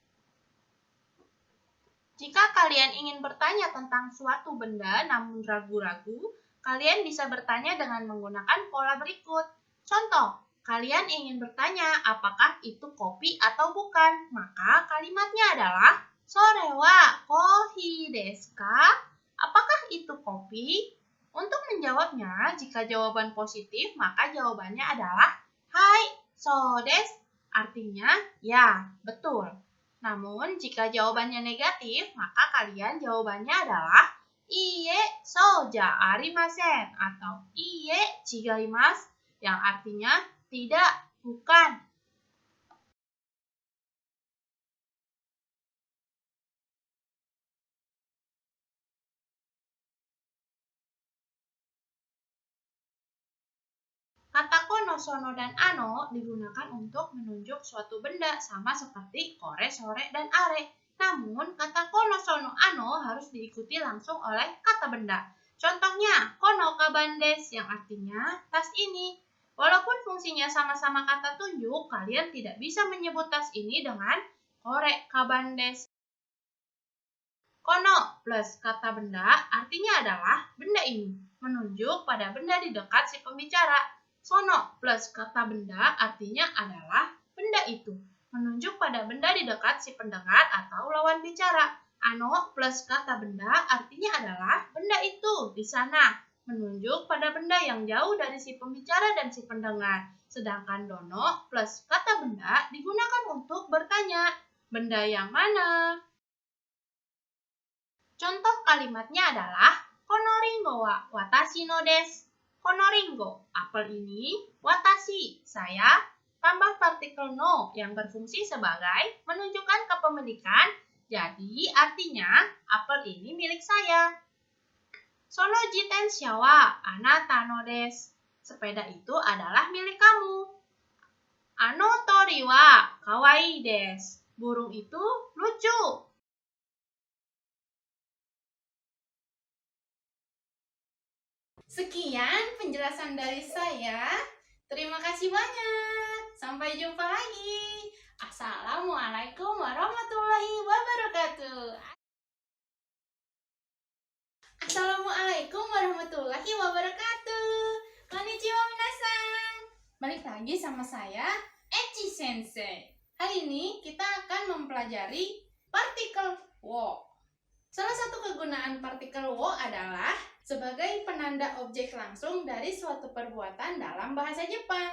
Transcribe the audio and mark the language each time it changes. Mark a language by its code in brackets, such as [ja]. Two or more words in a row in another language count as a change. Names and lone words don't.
[id] Jika kalian ingin bertanya tentang suatu benda namun ragu-ragu, kalian bisa bertanya dengan menggunakan pola berikut. Contoh, kalian ingin bertanya apakah itu kopi atau bukan, maka kalimatnya adalah [ja] それはコーヒーですか? [id] Apakah itu kopi? Untuk menjawabnya, jika jawaban positif, maka jawabannya adalah [ja] はい、そうです. [id] Artinya, ya, betul. Namun, jika jawabannya negatif, maka kalian jawabannya adalah [ja] いいえそうじゃありません [id] atau [ja] いいえ違います [id] yang artinya tidak, bukan. Kata [ja] この、その, [id] dan ano digunakan untuk menunjuk suatu benda sama seperti [ja] これ、それ, [id] dan are. Namun, kata [ja] この、その、あの [id] harus diikuti langsung oleh kata benda. Contohnya, [ja] このかばんです [id] yang artinya tas ini. Walaupun fungsinya sama-sama kata tunjuk, kalian tidak bisa menyebut tas ini dengan [ja] これかばんです. [id] Kono plus kata benda artinya adalah benda ini, menunjuk pada benda di dekat si pembicara. Sono plus kata benda artinya adalah benda itu, menunjuk pada benda di dekat si pendengar atau lawan bicara. Ano plus kata benda artinya adalah benda itu di sana, menunjuk pada benda yang jauh dari si pembicara dan si pendengar. Sedangkan dono plus kata benda digunakan untuk bertanya, benda yang mana? Contoh kalimatnya adalah [ja] このりんごは私のです. [id] Konoringo, apel ini, watashi, saya, tambah partikel no yang berfungsi sebagai menunjukkan kepemilikan, jadi artinya apel ini milik saya. [ja] その自転車はあなたのです. [id] Sepeda itu adalah milik kamu. [ja] あの鳥はかわいいです. [id] Burung itu lucu. Sekian penjelasan dari saya. Terima kasih banyak. Sampai jumpa lagi. [ar] السلام عليكم ورحمة الله وبركاته. السلام عليكم ورحمة الله وبركاته. [ja] こんにちは皆さん. [id] Balik lagi sama saya, Echi Sensei. Hari ini kita akan mempelajari partikel wo. Salah satu kegunaan partikel wo adalah sebagai penanda objek langsung dari suatu perbuatan dalam bahasa Jepang.